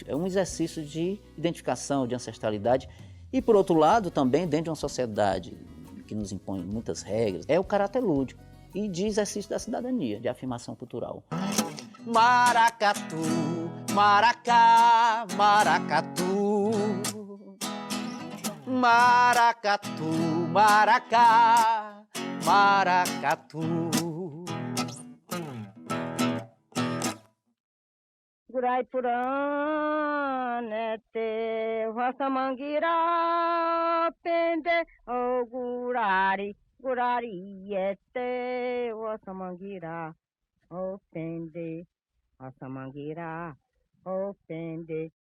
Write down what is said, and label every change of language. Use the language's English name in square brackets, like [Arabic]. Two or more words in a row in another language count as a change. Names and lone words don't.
[Portuguese] É um exercício de identificação, de ancestralidade e, por outro lado, também dentro de uma sociedade que nos impõe muitas regras, é o caráter lúdico e de exercício da cidadania, de afirmação cultural. Maracatu, maracá, maracatu. Maracatu, maracá, maracatu. Guraipuranete, Vasamangira, Pende, O Gurari, Gurariete, Vasamangira, O Pende, Vasamangira, O Pende.